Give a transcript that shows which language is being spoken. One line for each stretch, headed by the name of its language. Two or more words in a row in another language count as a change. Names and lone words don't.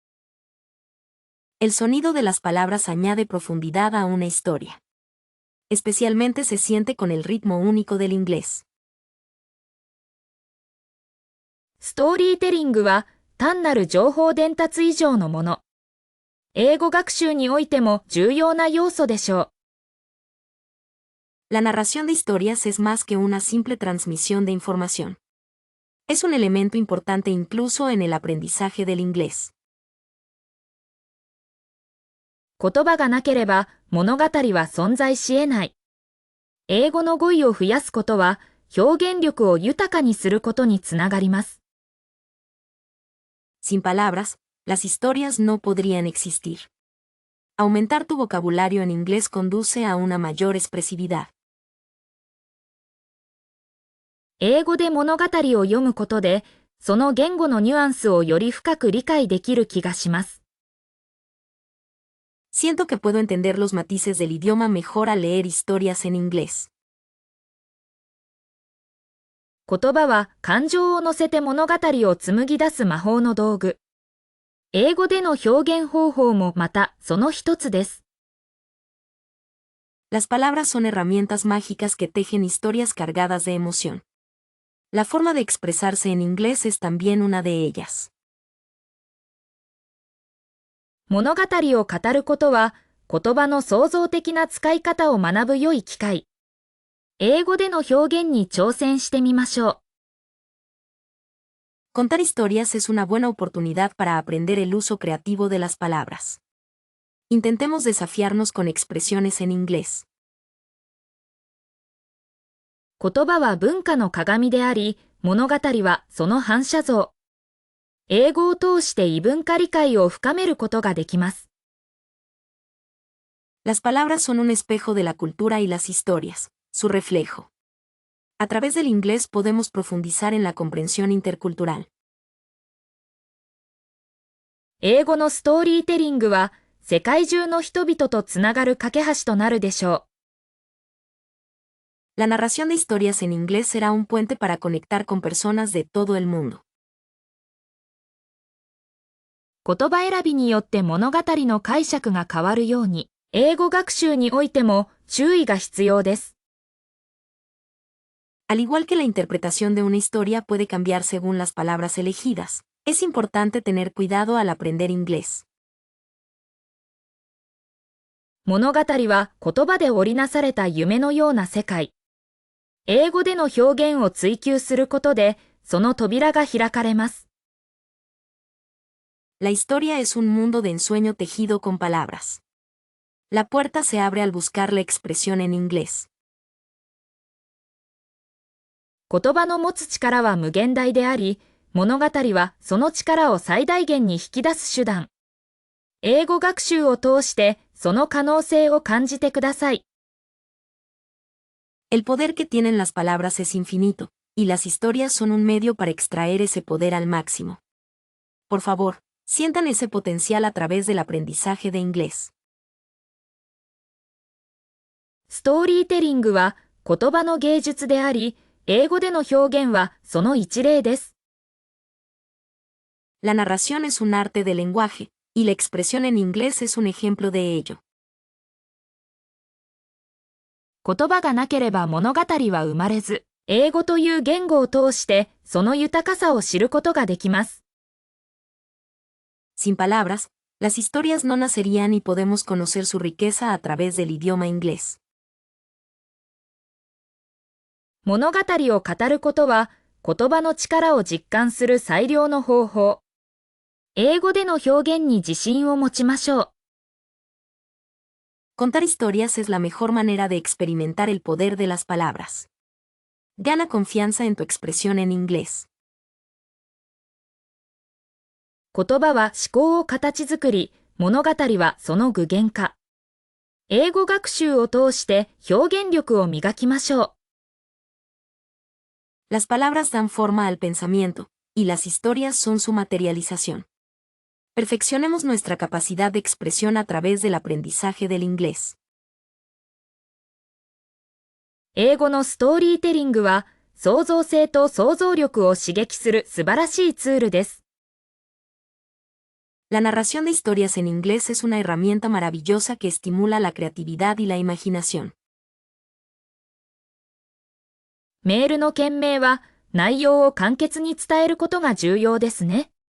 Spanish: El sonido de las palabras añade profundidad a una historia. Especialmente se siente con el ritmo único del inglés.
Japanese: ストーリーテリングは単なる情報伝達以上のもの。英語学習においても重要な要素でしょう。
Spanish: La narración de historias es más que una simple transmisión de información. Es un elemento importante incluso en el aprendizaje del inglés.
Japanese: 言葉がなければ物語は存在し得ない。英語の語彙を増やすことは表現力を豊かにすることにつながります。
Spanish: Sin palabras, las historias no podrían existir. Aumentar tu vocabulario en inglés conduce a una mayor expresividad.
Japanese: 英語で物語を読むことで、その言語のニュアンスをより深く理解できる気がします。
Spanish: Siento que puedo entender los matices del idioma mejor al leer historias en inglés.
Japanese: 言葉は感情を乗せて物語を紡ぎ出す魔法の道具。英語での表現方法もまたその一つです。
Spanish: Las palabras son herramientas mágicas que tejen historias cargadas de emoción. La forma de expresarse en inglés es también una de ellas.
Japanese: 物語を語ることは言葉の創造的な使い方を学ぶ良い機会。英語での表現に挑戦してみましょう。
Spanish: Contar historias es una buena oportunidad para aprender el uso creativo de las palabras. Intentemos desafiarnos con expresiones en inglés.
Japanese: 言葉は文化の鏡であり、物語はその反射像。英語を通して異文化理解を深めることができます。
Spanish: Las palabras son un espejo de la cultura y las historias, su reflejo. A través del inglés podemos profundizar en la comprensión intercultural.
Japanese: 英語のストーリーテリングは世界中の人々とつながる架け橋となるでしょう。
Spanish: La narración de historias en inglés será un puente para conectar con personas de todo el mundo.
Japanese: 言葉選びによって物語の解釈が変わるように、英語学習においても注意が必要です。
Spanish: Al igual que la interpretación de una historia puede cambiar según las palabras elegidas, es importante tener cuidado al aprender inglés.
Japanese: 物語は言葉で織りなされた夢のような世界。英語での表現を追求することで、その扉が開かれます。
Spanish: La historia es un mundo de ensueño tejido con palabras. La puerta se abre al buscar la expresión en inglés.
Japanese: 言葉の持つ力は無限大であり、物語はその力を最大限に引き出す手段。英語学習を通してその可能性を感じてください。
Spanish: El poder que tienen las palabras es infinito, y las historias son un medio para extraer ese poder al máximo. Por favor, sientan ese potencial a través del aprendizaje de inglés.
Japanese: ストーリーテリングは言葉の芸術であり、英語での表現はその一例です。
Spanish: La narración es un arte del lenguaje, y la expresión en inglés es un ejemplo de ello.
Japanese: 言葉がなければ物語は生まれず、英語という言語を通してその豊かさを知ることができます。
Spanish: Sin palabras, las historias no nacerían y podemos conocer su riqueza a través del idioma inglés.
Japanese: 物語を語ることは言葉の力を実感する最良の方法。英語での表現に自信を持ちましょう。
Spanish: Contar historias es la mejor manera de experimentar el poder de las palabras. Gana confianza en tu expresión en inglés.
Japanese: 言葉は思考を形作り、物語はその具現化。英語学習を通して表現力を磨きましょう。
Spanish: Las palabras dan forma al pensamiento, y las historias son su materialización. Perfeccionemos nuestra capacidad de expresión a través del aprendizaje del inglés.
Japanese: 英語のストーリーテリングは、創造性と想像力を刺激する素晴らしいツールです。
Spanish: La narración de historias en inglés es una herramienta maravillosa que estimula la creatividad y la imaginación.
Japanese: メールの件名は、内容を簡潔に伝えることが重要ですね。